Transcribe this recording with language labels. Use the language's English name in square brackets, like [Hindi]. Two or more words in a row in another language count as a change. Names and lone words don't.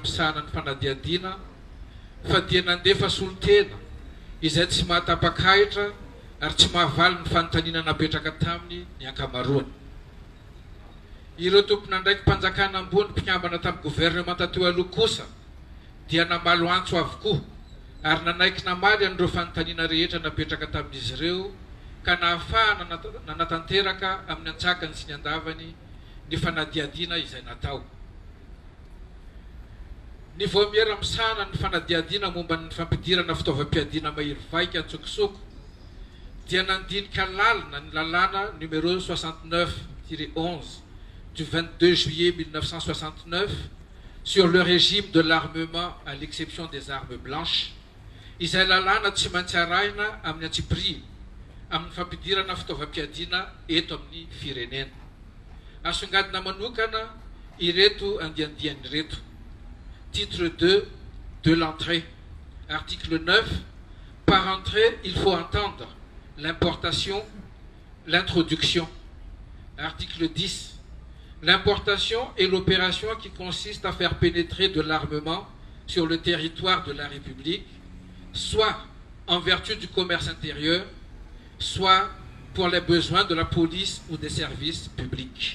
[Malagasy] misahana ny fanadiadiana fa dia nandefa solotena izay tsy mahatapakahitra ary tsy mahavaly ny fanontaniana napetraka taminy ny ankamaroany ireo tompona ndraiky mpanjakana ambony mpikambana tamin'ny gouvernement teo aloha kosa dia namalo antso avokoa ary nanaiky namaly an'ireo fanontaniana rehetra napetraka tamin'izy ireo ka nahafahana nanatanteraka amin'ny antsakany sy ny andavany ny fanadiadiana izay natao ny voamiera misahana ny fanadiadiana momba ny fampidirana fitaovam-piadiana mahery vaika antsokosoko dia nandinika lalina ny lalàna numéro 69-11 [French] du 22 juillet 1969 sur le régime de l'armement à l'exception des armes blanches [Malagasy] izay lalàna tsy maintsy arahina amin'ny antsipirina amin'ny fampidirana fitaovam-piadiana eto amin'ny firenena asongadina manokana ireto andiandiany reto [French] titre 2 de l'entrée article 9 par entrée il faut entendre l'importation, l'introduction. Article 10. L'importation est l'opération qui consiste à faire pénétrer de l'armement sur le territoire de la République, soit en vertu du commerce intérieur, soit pour les besoins de la police ou des services publics.